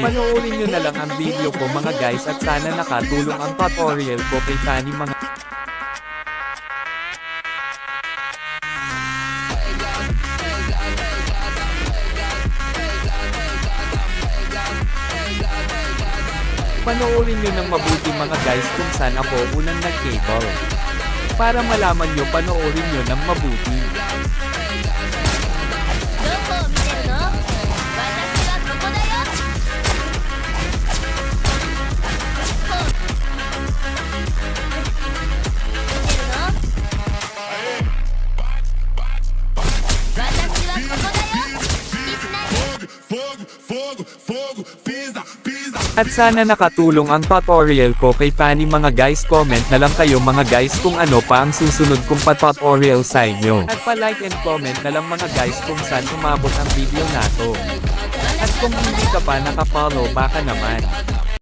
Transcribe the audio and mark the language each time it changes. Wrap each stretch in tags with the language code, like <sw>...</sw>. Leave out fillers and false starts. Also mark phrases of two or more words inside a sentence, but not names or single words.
<tl>Panoorin nyo na lang ang video ko mga guys at sana nakatulong ang tutorial ko kay Fanny mga Panoorin nyo ng mabuti mga guys kung saan ako unang nag-cable. Para malaman nyo panoorin nyo ng mabuti.</tl> <ja>どこを見てるの？私はここだよ。見てるの？私はここだよ。気にしないで。</ja> <tl>At sana nakatulong ang tutorial ko kay Fanny mga guys. Comment na lang kayo mga guys kung ano pa ang susunod kong pa-tutorial sa inyo. At pa-</tl> <en>like and comment</en> <tl>na lang mga guys kung saan umabot ang video na to. At kung hindi ka pa nakafollow baka naman.</tl>